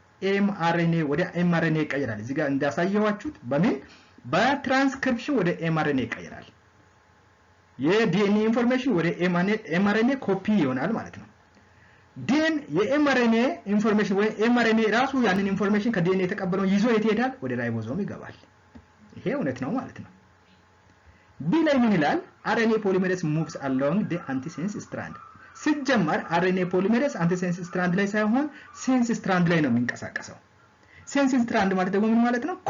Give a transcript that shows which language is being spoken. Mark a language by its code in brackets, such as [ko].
[am] ኤምአርኤንኤ ወደ ኤምአርኤንኤ ይቀየራል። እዚህ ጋር እንዳሳየዋችሁት በምን በትራንስክሪፕሽን ወደ ኤምአርኤንኤ ይቀየራል። የዲኤንኤ ኢንፎርሜሽን ወደ ኤምአርኤንኤ ኮፒ ይሆናል ማለት ነው። ዲኤን የኤምአርኤንኤ ኢንፎርሜሽን ወይ ኤምአርኤንኤ ራሱ ያንን ኢንፎርሜሽን ከዲኤንኤ የተቀበለው ይዞ የት ይሄዳል? ወደ ራይቦዞም ይገባል። ይሄ እውነት ነው ማለት ነው። ቢ ላይ ምን ይላል? [en] RNA polymerase moves along the antisense strand. [am] ሲጀመር RNA polymerase antisense strand ላይ ሳይሆን ሴንስ ስትራንድ ላይ ነው የሚንቀሳቀሰው። ሴንስ ስትራንድ ማለት ደግሞ ምን ማለት ነው?